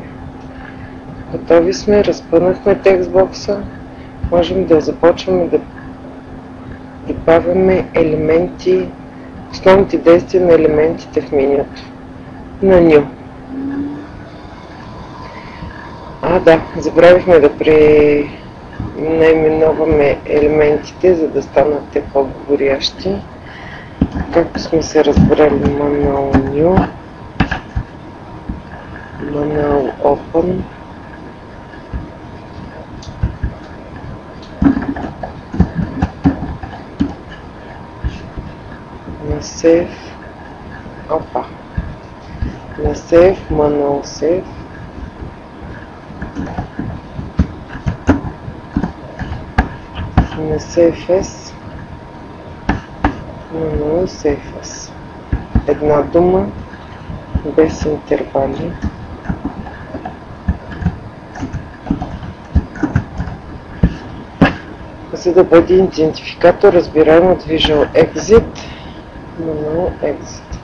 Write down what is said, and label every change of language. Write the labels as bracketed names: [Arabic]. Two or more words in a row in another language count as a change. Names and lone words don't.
[Bulgarian] Готови сме, разпънахме текстбокса, можем да започваме да добавяме елементи, основните действия на елементите в менюто. На New. Да, забравихме да пренаименуваме елементите, за да станат те по-говорящи. Както сме се разбрали, [English] Manual New, Manual Open, на Save, на Save, Manual Save, на Save As, Manual Save As. [Bulgarian] Една дума, без интервали. За да бъде идентификатор, разбираем от Visual Exit, Manual Exit.